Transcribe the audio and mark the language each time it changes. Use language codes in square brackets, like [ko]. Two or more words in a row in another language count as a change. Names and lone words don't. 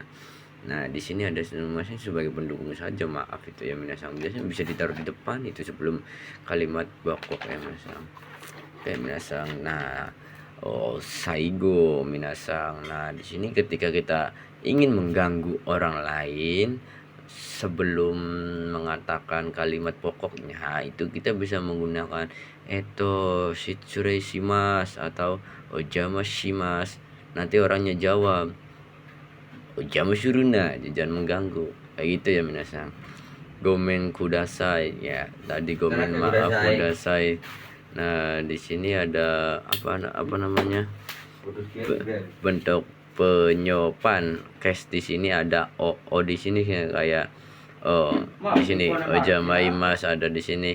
[id] Nah di sini ada masih sebagai pendukung saja maaf itu ya minasang, biasanya bisa ditaruh di depan itu sebelum kalimat bakok ya minasang. Oke minasang. Nah [ja] 最後皆さん. [id] Nah di sini ketika kita ingin mengganggu orang lain sebelum mengatakan kalimat pokoknya, itu kita bisa menggunakan [ja] えっと失礼します [id] atau [ja] お邪魔します. [id] Nanti orangnya jawab [ja] お邪魔するな, [id] jangan mengganggu kayak gitu ya minasang. [ja] ごめんください ya. [id] Tadi gomen maaf kudasai. Nah, di sini ada apa namanya? Bentuk penyopan. Cash di sini ada o di sini kayak di sini ojamaimas ada di sini.